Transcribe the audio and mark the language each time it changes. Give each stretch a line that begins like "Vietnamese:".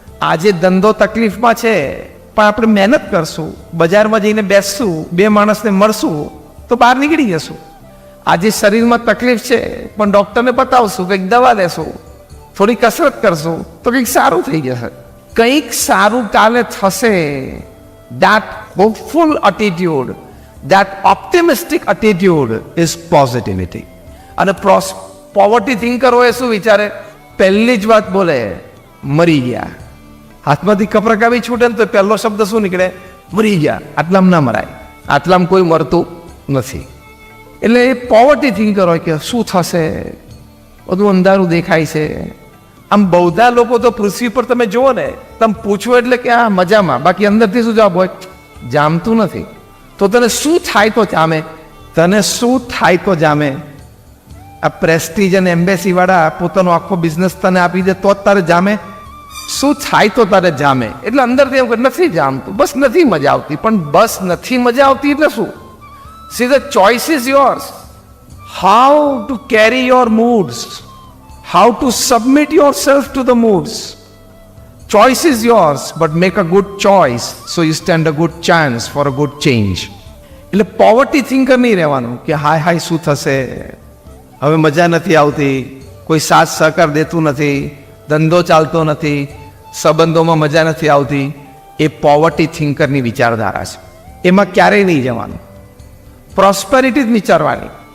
Gujarati: આજે ધંધો તકલીફમાં છે પણ આપણે મહેનત કરશું, બજારમાં જઈને બેસશું, બે માણસને મળશું તો બહાર નીકળી જશું. આજે શરીરમાં તકલીફ છે પણ ડૉક્ટરને બતાવશું, કંઈક દવા લેશું, થોડી કસરત કરશું તો કંઈક સારું થઈ જશે. કંઈક સારું કાલે થશે.
English: That hopeful attitude, that optimistic attitude is positivity.
Gujarati: અને પોવર્ટી થિંકર હોય શું વિચારે? પહેલી જ વાત બોલે, મરી ગયા. હાથમાંથી કપરકાવી છૂટે ને તો પહેલો શબ્દ શું નીકળે? મરી ગયા. આટલામાં ના મરાય, આટલામાં કોઈ મરતું નથી. એટલે એ પોવર્ટી થિંકર હોય કે શું થશે, બધું અંધારું દેખાય છે. આમ બૌદ્ધા લોકો તો પૃથ્વી પર તમે જુઓ ને, તમે પૂછો એટલે કે આ મજામાં, બાકી અંદરથી શું જવાબ હોય? જામતું નથી. તો તને શું થાય તો જામે? તને શું થાય તો જામે? આ પ્રેસ્ટીજ અને એમ્બેસી વાળા પોતાનો આખો બિઝનેસ તને આપી દે તો જ તારે જામે? શું થાય તો તારે જામે? એટલે અંદરથી એમ કે નથી જામતું, બસ નથી મજા આવતી. પણ બસ નથી મજા આવતી એટલે શું?
English: See the choice is yours. How to carry your moods, how to submit yourself to the moods. Choice is yours, but make a good choice so you stand a good chance for a good change.
Gujarati: એટલે poverty thinker નહીં રહેવાનું કે હાય હાય શું થશે, હવે મજા નથી આવતી, કોઈ સાથ સહકાર દેતું નથી, ધંધો ચાલતો નથી, સંબંધોમાં મજા નથી આવતી. એ પોવર્ટી થિંકરની વિચારધારા છે. એમાં ક્યારેય નહીં જવાનું, પ્રોસ્પેરિટી જ વિચારવાની.